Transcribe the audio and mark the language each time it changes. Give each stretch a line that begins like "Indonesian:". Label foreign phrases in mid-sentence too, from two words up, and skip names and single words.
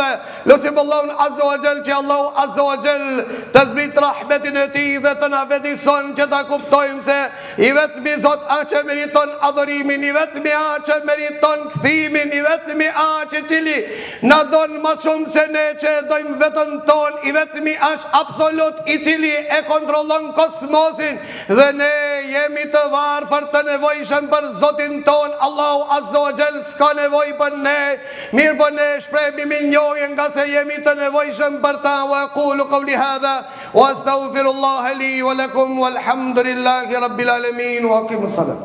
Albanian: Lusim Allahun
Arabic: عز وجل
Albanian: që Allahu Azza wa Jall të zbrit rahmetin e Tij dhe të na vetëson që ta kuptojmë se I vetmi Zot a që meriton adhurimin, I vetmi a që meriton kthimin, I vetmi a që cili na don më shumë se ne që dojmë vetën ton, I vetmi është absolut I cili e kontrollon kosmosin, dhe ne jemi të varfër të nevojshëm për Zotin ton. Allahu
Arabic: عز وجل
Albanian: s'ka nevojë për ne, mirë po ne shprehemi me njohje nga se jemi të nevojshëm për ta.
Arabic: وأقول قولي هذا وأستغفر الله لي ولكم والحمد لله رب العالمين وأقيموا الصلاة.